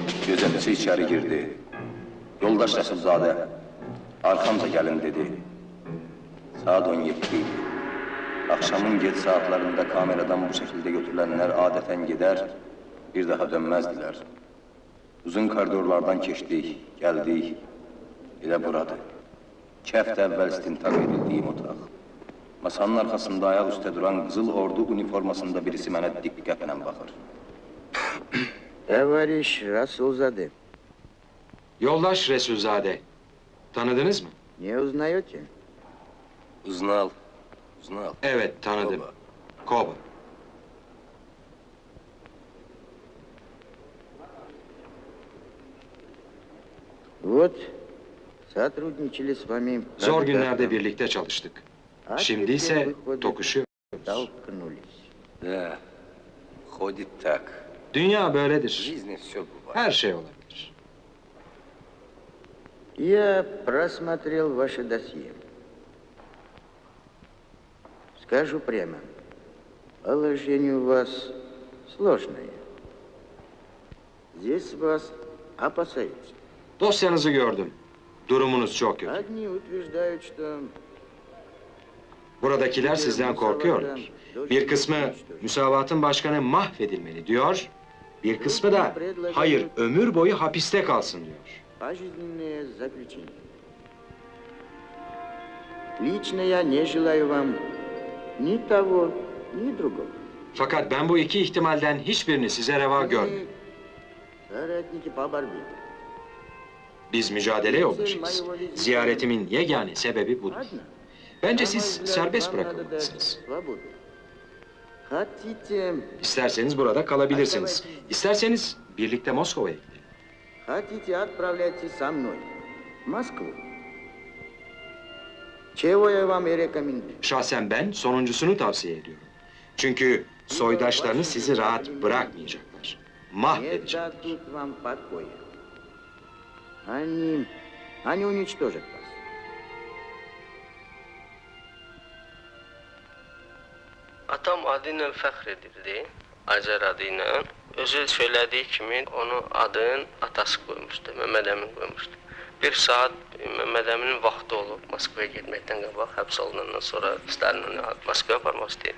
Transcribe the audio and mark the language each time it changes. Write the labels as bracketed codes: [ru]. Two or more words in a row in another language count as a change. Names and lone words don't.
[az] Gözətçi içəri girdi. Yoldaş Rəsulzadə, arxamca gəlin dedi. Saat 17 idi. [tr] Akşamın geç saatlarında kameradan bu şekilde götürülenler adeten gider, bir daha dönmezdiler. Uzun koridorlardan geçtik, geldik. [az] Elə burada. 2 həftə əvvəl istintaq edildiyim otaq. Masanın arkasında ayak üstə duran Qızıl Ordu uniformasında birisi mənə diqqətlə baxır. [ru] Tavariş Rasulzade. [tr] Yoldaş Resulzade. Tanıdınız mı? [ru] Не узнаете? Uznal. [tr] Evet, tanıdım. Koba. [ru] Вот, сотрудничали с вами... [tr] Zor günlerde birlikte çalıştık. Şimdi ise tokuşuyoruz. [ru] Толкнулись. Да, ходит так. [tr] Dünya [ru] В [tr] böyledir. [ru] жизни все бывает. [tr] Her şey olabilir. [ru] Я просмотрел ваше досье. Скажу прямо, положение у вас сложное. Здесь вас опасаются. [tr] Dosyanızı gördüm. Durumunuz çok kötü. [ru] Одни утверждают, что... [tr] Buradakiler sizden korkuyorlar. Bir kısmı müsavatın başkanı mahvedilmeli diyor. Bir kısmı da hayır ömür boyu hapiste kalsın diyor. [ru] Пожизненное заключение. Лично я не желаю вам ни того, ни другого. [tr] Fakat ben bu iki ihtimalden hiçbirini size reva görmüyorum. [ru] Соратники по борьбе. [tr] Biz mücadele yoldaşıyız. Ziyaretimin yegane sebebi budur. [ru] Ладно? [tr] Bence siz serbest bırakılmalısınız. [ru] Свободу. Хотите... [tr] İsterseniz burada kalabilirsiniz. İsterseniz birlikte Moskova'ya gidelim. [ru] Хотите, отправляйтесь со мной. В Москву. Чего я вам и рекомендую. [tr] Şahsen ben sonuncusunu tavsiye ediyorum. Çünkü soydaşlarınız sizi rahat bırakmayacaklar. [ru] Не [tr] Mahvedecekler. [ru] дадут вам покоя. Они уничтожат вас. [az] Atam adıyla fəxr edirdi, Acar adıyla. Özü söylədiyi kimi onu adın atası qoymuşdu, Məhəmməd Əmin qoymuşdu. Bir saat Məhəmməd Əminin vaxtı olub Moskvaya getməkdən qabaq, həbs olunandan sonra Stalin'ini Moskvaya aparmaq istəyir.